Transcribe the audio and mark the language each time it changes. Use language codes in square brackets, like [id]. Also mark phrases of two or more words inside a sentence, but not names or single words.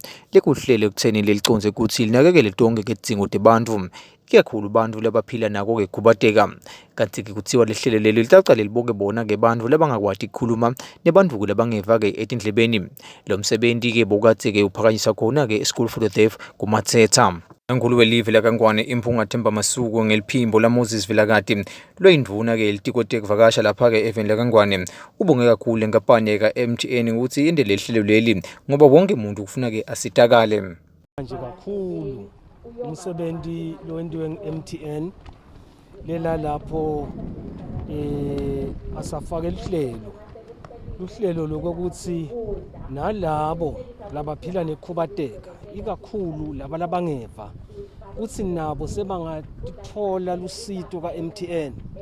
[ss] Lekuhlelo ekutheni leliconze ukuthi linakekele tonke izidingo tebantfu, ikakhulu bantfu labaphila nako kukhubazeka. Kanti-ke kuthiwa lihlelo leli litacale liboke bona-ke bantfu labangakwati ukukhuluma nebantfu labangeva-ke etindlebeni. Lo msebenzi-ke bokade-ke uphakanyiswa khona-ke e-School for the Deaf kuMathetha. Enkulu welive lakangwane imphunga Themba Masuku ngeliphimbo la Moses Vilakati loyindvuna-ke litiko tekuvakasha lapha-ke eveni lakangwane ubonge kakhulu lenkampani yaka-MTN ukuthi yende leli hlelo leli ngoba wonke umuntu kufuna-ke asitakale. Manje kakhulu umsebenzi lowenziwe nge-MTN lela lapho asafake luhlelo lokuthi nalabo labaphila nekhubateka ikakhulu laba labangeva uthi nabo sebangathola lusito ka-MTN.